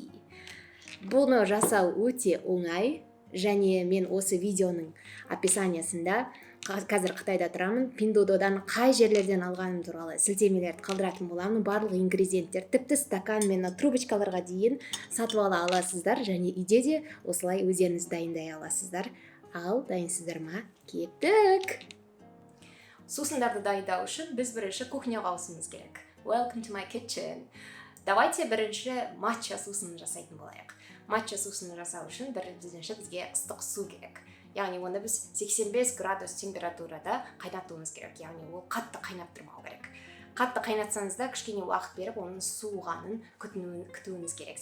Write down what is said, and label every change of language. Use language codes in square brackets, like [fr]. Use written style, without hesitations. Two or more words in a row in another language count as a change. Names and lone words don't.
[kk] Бұны жасау өте оңай, және мен осы видеоның описаниясында қазір Қытайда тұрамын, Пиндододан қай жерлерден алғаным туралы сілтемелерді қалдыратын боламын. Барлық ингредиенттер, тіпті стакан мен трубочкаларға дейін сатып ала аласыздар, және үйде де осылай өздеріңіз дайындай аласыздар. Ал дайынсыздар ма? Кеттік! Сусындарды дайындау үшін біз бірінші кухняға ауысуымыз керек. [en] Welcome to my kitchen. [kk] Давайте бірінші матча сусынын жасайтын болайық. Матча сусынын жасау үшін біріншіден бізге ыстық су керек. Яғни оны біз 85 градус температурада қайнатуымыз керек. Яғни ол қатты қайнап тұрмау керек. Қатты қайнатсаңыз да кішкене уақыт беріп, оның суығанын күтуіңіз керек.